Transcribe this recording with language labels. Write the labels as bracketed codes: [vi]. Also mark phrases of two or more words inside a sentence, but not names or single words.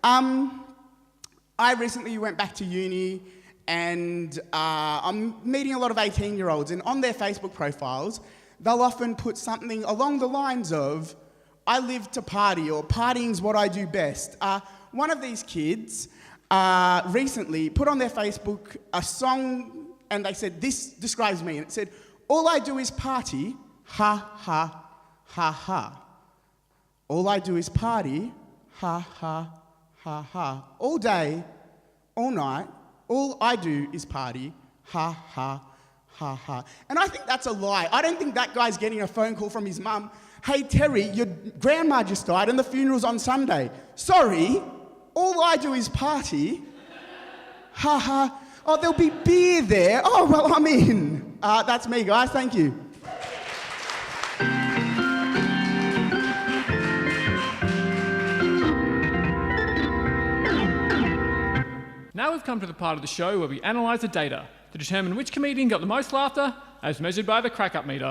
[en] I recently went back to uni and I'm meeting a lot of 18-year-olds, and on their Facebook profiles, they'll often put something along the lines of, I live to party, or partying's what I do best. One of these kids recently put on their Facebook a song, and they said, this describes me, and it said, all I do is party, ha, ha, ha, ha. All I do is party, ha, ha, ha, ha. All day, all night, all I do is party, ha, ha, ha, ha. And I think that's a lie. I don't think that guy's getting a phone call from his mum. Hey, Terry, your grandma just died and the funeral's on Sunday. Sorry, all I do is party, ha, ha. Oh, there'll be beer there. Oh, well, I'm in. That's me, guys. Thank you. Now we've come to the part of the show where we analyse the data to determine which comedian got the most laughter as measured by the Krackup meter.